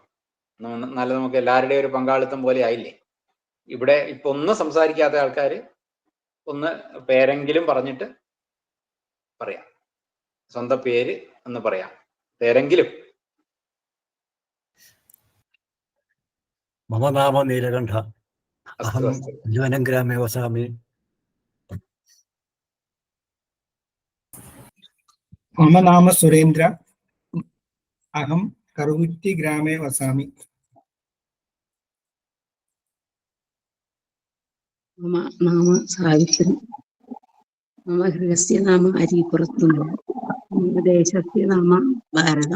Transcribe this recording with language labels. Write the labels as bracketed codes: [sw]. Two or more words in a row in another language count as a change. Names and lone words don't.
[ml] നല്ല നമുക്ക് എല്ലാവരുടെയും ഒരു പങ്കാളിത്തം പോലെ ആയില്ലേ. ഇവിടെ ഇപ്പൊ ഒന്നും സംസാരിക്കാത്ത ആൾക്കാർ ഒന്ന് പേരെങ്കിലും പറഞ്ഞിട്ട് പറയാം, സ്വന്തം പേര് എന്ന് പറയാം, പേരെങ്കിലും. [sa] മമ നാമ നീലകണ്ഠ, അഹം ജീവനം ഗ്രാമേ വസാമി. मम नाम सुरेन्द्र। अहं करुवुत्ति ग्रामे वसामि। मम नाम सावित्री। मम गृहस्य नाम अरीपुरत्तुण्ड। मम देशस्य नाम भारतं।